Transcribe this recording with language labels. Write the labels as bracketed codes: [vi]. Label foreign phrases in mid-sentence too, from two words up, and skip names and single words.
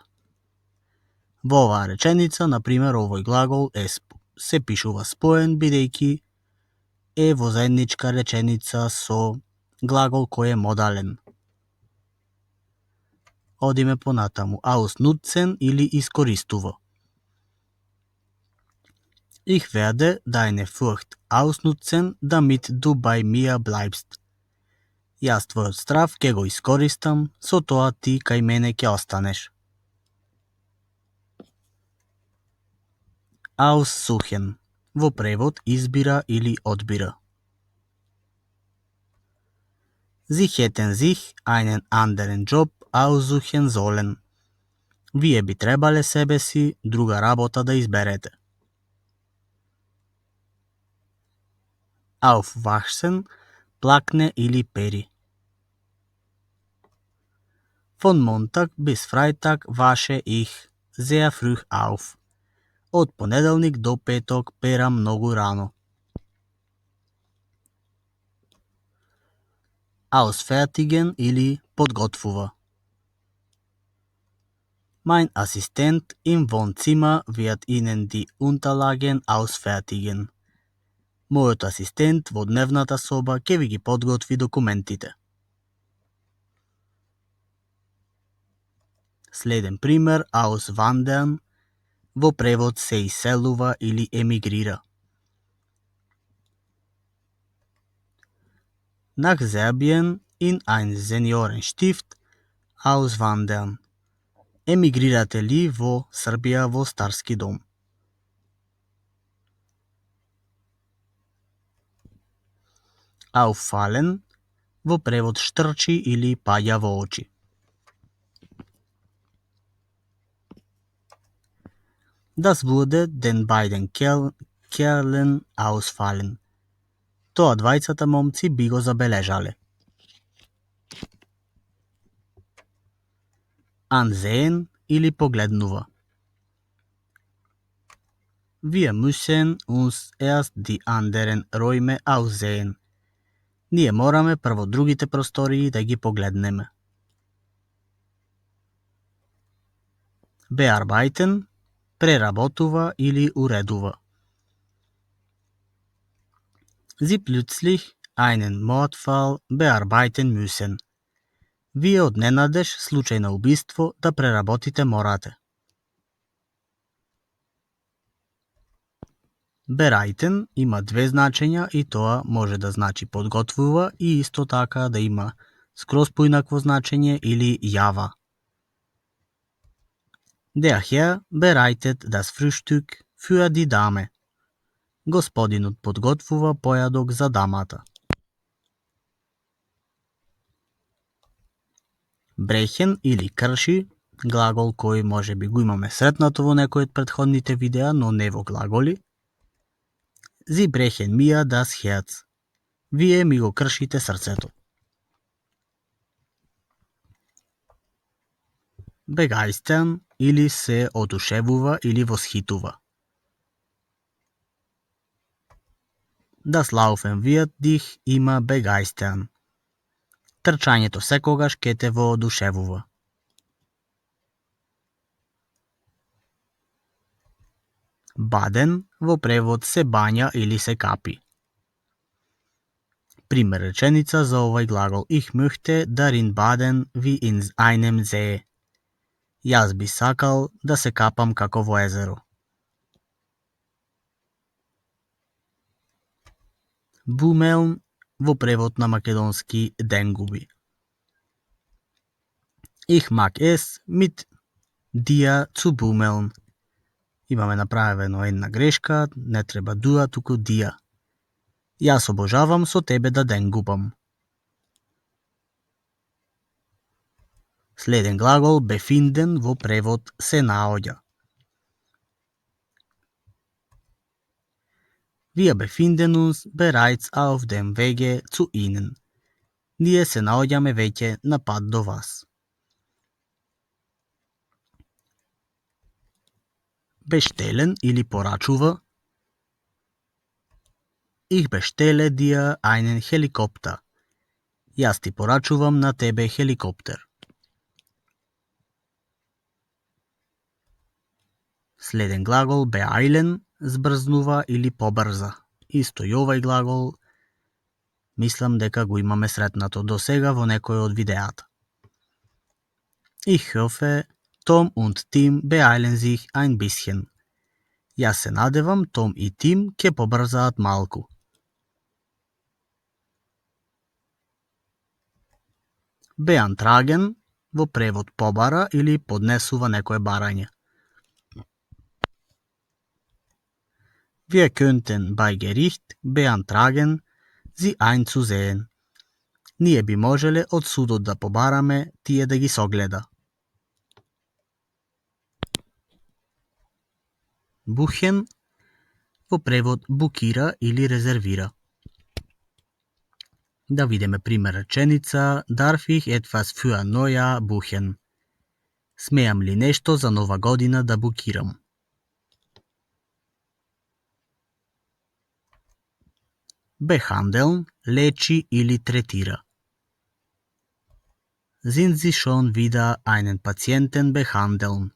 [mk] Во оваа реченица, например, овој глагол се пишува споен, бидејќи е во заедничка реченица со глагол кој е модален. Одиме понатаму. Ausnutzen или искористува. [de] Ich werde deine Furcht ausnutzen, damit du bei mir bleibst. [mk] Јас твојот страв ќе го искористам, со тоа ти кај мене ќе останеш. Aussuchen. Во превод избира или одбира. [de] Sie hätten sich einen anderen Job aussuchen sollen. [mk] Вие би требале себе си друга работа да изберете. Aufwachsen, плакне или пери. [de] Von Montag bis Freitag wasche ich sehr früh auf. [mk] Од понеделник до петок перам многу рано. Ausfertigen или подготвува. [de] Mein Assistent im Wohnzimmer wird Ihnen die Unterlagen ausfertigen. [mk] Мојот асистент во дневната соба ќе ви ги подготви документите. Следен пример, auswandern, во превод се иселува или емигрира. [de] Nach Serbien in ein Seniorenstift auswandern. [mk] Емигрирате ли во Србија во старски дом? Auffallen, во превод штрчи или паѓа во очи. [de] Das wurde den beiden Kerlen ausfallen. [mk] Тоа двајцата момци би го забележале. Ansehen или погледнува. [de] Wir müssen uns erst die anderen Räume aussehen. [mk] Ние мораме прво другите простории да ги погледнеме. Bearbeiten, преработува или уредува. [de] Sie plötzlich einen Mordfall bearbeiten müssen. [mk] Вие одненадеж случај на убиство да преработите морате. Bereiten има две значења и тоа може да значи подготвува и исто така да има скроз поинакво значење или јава. [de] Der Herr bereitet das Frühstück für die Dame. [mk] Господинот подготвува појадок за дамата. Brechen или крши, глагол кој може би го имаме сретнато во некој од претходните видеа, но не во глаголи. [de] Sie brechen mir das Herz. [mk] Вие ми го кршите срцето. Begeistern или се одушевува или восхитува. [de] Das Laufen wird dich immer begeistern. [mk] Трчањето секогаш ке те воодушевува. Baden во превод се бања или се капи. Пример реченица за овој глагол. [de] Ich möchte darin baden wie in einem See. [mk] Јас би сакал да се капам како во езеро. Бумелн во превод на македонски денгуби. [de] Ich mag es mit dir zu bummeln. [mk] Имаме направено една грешка, не треба дуа, туку дија. Јас обожавам со тебе да денгубам. Следен глагол befinden во превод се наоѓа. [de] Wir befinden uns bereits auf dem Wege zu Ihnen. [mk] Ние се наоѓаме веќе на пат до вас. Bestellen или порачува. [de] Ich bestelle dir einen Helikopter. [mk] Јас ти порачувам на тебе хеликоптер. Следен глагол beeilen, збрзнува или побрза. Исто и овај глагол мислам дека го имаме сретнато до сега во некој од видеата. [de] Ich hoffe, Tom und Tim beeilen sich ein bisschen. [mk] Јас се надевам Том и Тим ќе побрзаат малку. Beantragen во превод побара или поднесува некое барање. [de] Wir könnten bei Gericht beantragen, sie einzusehen. [mk] Ние би можеле од судот да побараме тие да ги согледа. Buchen во превод букира или резервира. Да видиме пример реченица [de] Darf ich etwas für Neujahr buchen? [mk] Смеам ли нешто за нова година да букирам? Behandeln, лечи или третира. [de] Sind Sie schon wieder einen Patienten behandeln?